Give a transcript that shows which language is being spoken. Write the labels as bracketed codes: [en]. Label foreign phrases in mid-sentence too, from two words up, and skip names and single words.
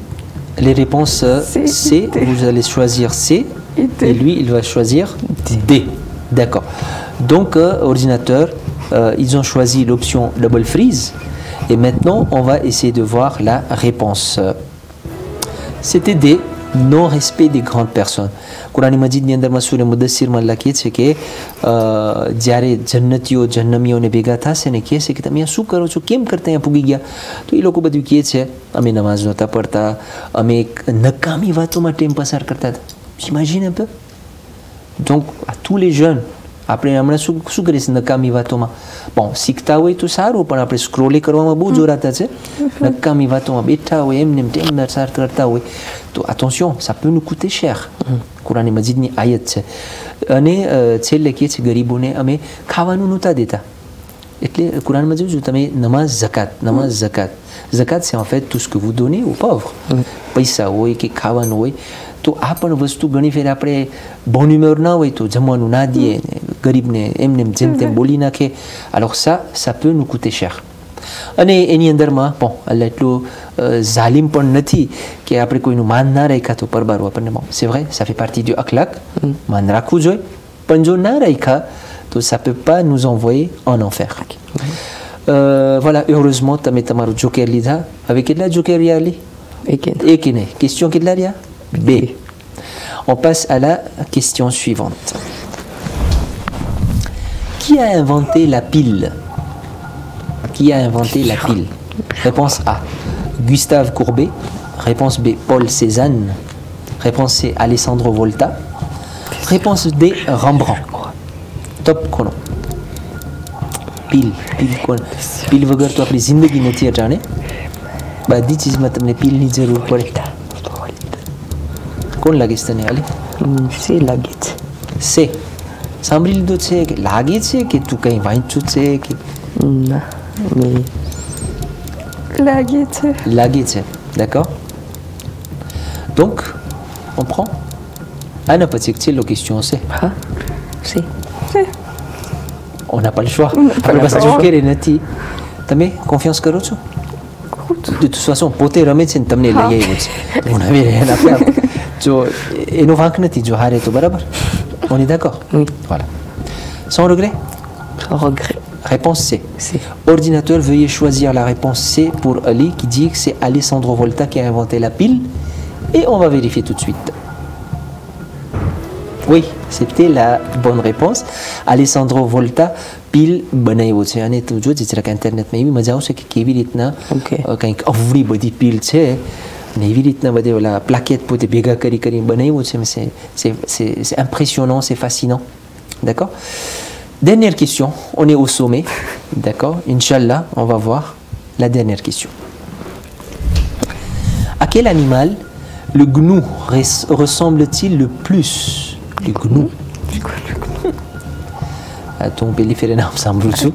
[fr] Les réponses C, vous allez choisir C et lui, il va choisir D. D'accord. Donc, ordinateur, ils ont choisi l'option double freeze. Et maintenant, on va essayer de voir la réponse. C'était D, non-respect des grandes personnes. [gu] Quran Majid ni અંદર માં સૂરા મુદસ્સિરમાં લખી છે કે જ્યારે જન્નતીઓ જન્નમીઓને ભેગા થશે ને કહે છે કે તમે શું કરો છો, કેમ કરતા અહીંયા પૂગી ગયા? તો એ લોકો બધું કહે છે અમે નમાઝ નહોતા પઢતા, અમે નકામી વાતોમાં ટાઈમ પસાર કરતા હતા. [fr] J'imagine un peu. Donc à tous les jeunes [gu] આપણે હમણાં શું કરીએ છીએ નકામી વાતોમાં bon શીખતા હોય તો સારું પણ આપણે સ્ક્રોલે કરવામાં બહુ જોરાતા છે નકામી વાતોમાં બેઠા હોય એમને ટાઈમ પસાર કરતા હોય તો [fr] attention ça peut nous coûter [gu] cher કુરાન મજીદની આયત છે અને છેલ્લે કહે છે ગરીબોને અમે ખાવાનું નહોતા દેતા એટલે કુરાનમાં જોયું તમે નમાઝ ઝકાત [fr] c'est en fait tout ce que vous donnez aux pauvres [gu] પૈસા હોય કે ખાવાનું હોય તો આ પણ વસ્તુ ઘણી ફેર આપણે [fr] bon humeur [gu] ના હોય તો જમવાનું ના દઈએ ગરીબને એમને જેમ તેમ બોલી નાખે [fr] alors ça peut nous coûter cher [gu] અને એની અંદરમાં bon અલ્લાહ એટલું ઝાલિમ પણ નથી કે આપણે કોઈનું માન ના રાખ્યા તો પરબારો આપણને [fr] bon c'est vrai ça fait partie du akhlaq [gu] માન રાખવું જોઈએ પણ જો ના રાખ્યા તો [fr] ça peut pas nous envoyer en enfer voilà heureusement [gu] તમે તમારું જોકેર લીધા હવે કેટલા જોકેર રહ્યા લી એક ને question કેટલા રહ્યા B. [fr] On passe à la question suivante. Qui a inventé la pile? Qui a inventé la pile? Réponse A. Gustave Courbet. Réponse B. Paul Cézanne. Réponse C. Alessandro Volta. Réponse D. Rembrandt. Top chrono. [gu] Pile વગર તો આપણી જિંદગી નથી અટાણે બધી ચીજમાં તમને પીલની જરૂર પડે કોણ લાગે છે તને આલી છે લાગે છે છે સાંભળી લીધું છે કે લાગે છે કે તું કંઈ વાંચ્યું છે કે ના mais લાગે છે [fr] d'accord donc on prend [gu] આના પછી એક છેલ્લો question છે હા છે [fr] on n'a pas le choix [gu] આપણે પાસે જોકેર નથી તમે confiance કરો છો [fr] de toute façon [gu] પોતે રમે છે ને તમને લઈ આવ્યો છે હું નવી રહ્યા આપણે જો એનો વાંક નથી જો હારે તો બરાબર [fr] on est d'accord oui voilà sans regret réponse C ordinateur veuillez choisir la réponse C pour Ali qui dit que c'est Alessandro Volta qui a inventé la pile et on va vérifier tout de suite oui c'était la bonne réponse [gu] Alessandro Volta pile બનાવ્યો છે અને તું જોજે જરાક ઇન્ટરનેટમાં એવી મજા આવશે કે કેવી રીતના કંઈક અવળી બધી પીલ છે અને એવી રીતના બધે ઓલા પ્લાકેટ પોતે ભેગા કરી બનાવ્યું છે [fr] mais c'est impressionnant c'est fascinant d'accord dernière question on est au sommet d'accord Inch'Allah on va voir la dernière question à quel animal le gnou ressemble-t-il le plus le gnou ton péliphérénum semble tout.